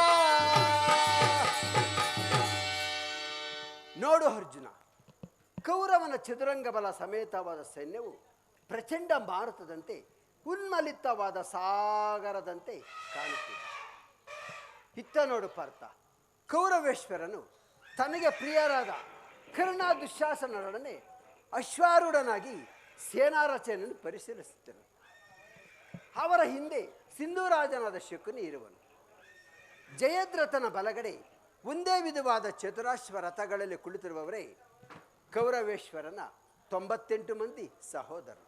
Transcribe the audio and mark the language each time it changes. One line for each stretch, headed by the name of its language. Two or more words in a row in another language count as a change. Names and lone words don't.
Kannada: ನೋಡು ಅರ್ಜುನ, ಕೌರವನ ಚದುರಂಗ ಬಲ ಸಮೇತವಾದ ಸೈನ್ಯವು ಪ್ರಚಂಡ ಮಾರುತದಂತೆ ಉನ್ಮಲಿತವಾದ ಸಾಗರದಂತೆ ಕಾಣುತ್ತಿದೆ. ಇತ್ತ ನೋಡು ಪಾರ್ಥ, ಕೌರವೇಶ್ವರನು ತನಗೆ ಪ್ರಿಯರಾದ ಕರ್ಣ ದುಶ್ಯಾಸನರೊಡನೆ ಅಶ್ವಾರೂಢನಾಗಿ ಸೇನಾರಚನೆಯನ್ನು ಪರಿಶೀಲಿಸುತ್ತಿರುವನು. ಅವರ ಹಿಂದೆ ಸಿಂಧೂರಾಜನಾದ ಶಕುನಿ ಇರುವನು. ಜಯದ್ರಥನ ಬಲಗಡೆ ಒಂದೇ ವಿಧವಾದ ಚತುರಾಶ್ವ ರಥಗಳಲ್ಲಿ ಕುಳಿತಿರುವವರೇ ಕೌರವೇಶ್ವರನ 98 ಮಂದಿ ಸಹೋದರರು.